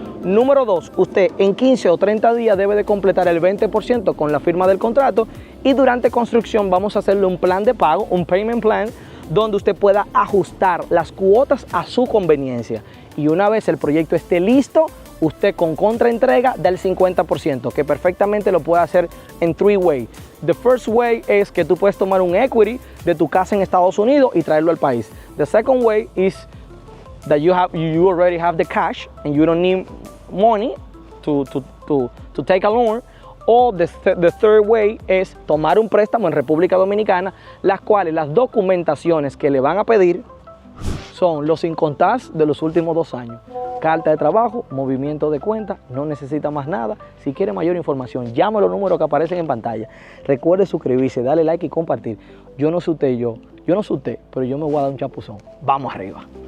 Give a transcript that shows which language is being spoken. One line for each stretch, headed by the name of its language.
Spanish: Número 2, usted en 15 o 30 días debe de completar el 20% con la firma del contrato y durante construcción vamos a hacerle un plan de pago, un
English: payment plan,
Spanish: donde usted pueda ajustar las cuotas a su conveniencia. Y una vez el proyecto esté listo, usted con contraentrega da el 50%, que perfectamente lo puede hacer en
English: 3 ways. The first way
Spanish: es que tú puedes tomar un equity de tu casa en Estados Unidos y traerlo al país.
English: The second way is that you already have the cash and you don't need money to take a loan.
Spanish: O
English: the third way
Spanish: es tomar un préstamo en República Dominicana, las cuales las documentaciones que le van a pedir son los incontables de los últimos 2 años. Carta de trabajo, movimiento de cuenta, no necesita más nada. Si quiere mayor información, llame a los números que aparecen en pantalla. Recuerde suscribirse, darle like y compartir. Yo no sé usted, pero yo me voy a dar un chapuzón. Vamos arriba.